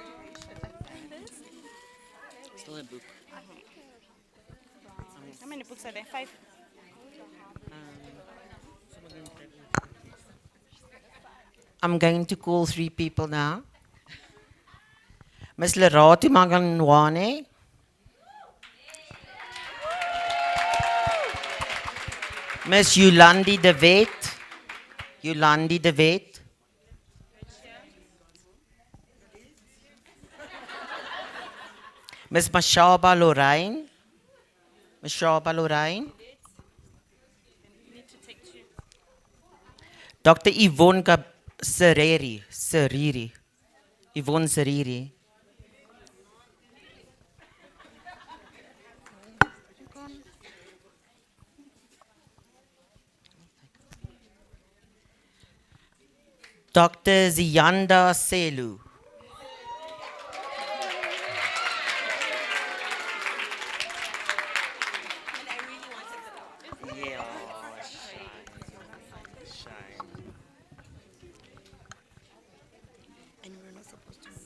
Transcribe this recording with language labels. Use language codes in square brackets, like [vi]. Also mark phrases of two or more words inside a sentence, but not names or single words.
[en] Still a book. How many books are there? 5. I'm going to call 3 people now. Miss Lerati Maganwane. Miss Yolandi de Wet. Yolandi de Wet. Miss Mashaba Lorraine. Mashaba Lorraine. Dr. Yvonne Seriri. Yvonne Seriri. Dr. Ziyanda Selu. Yeah, shine. And we're not supposed to.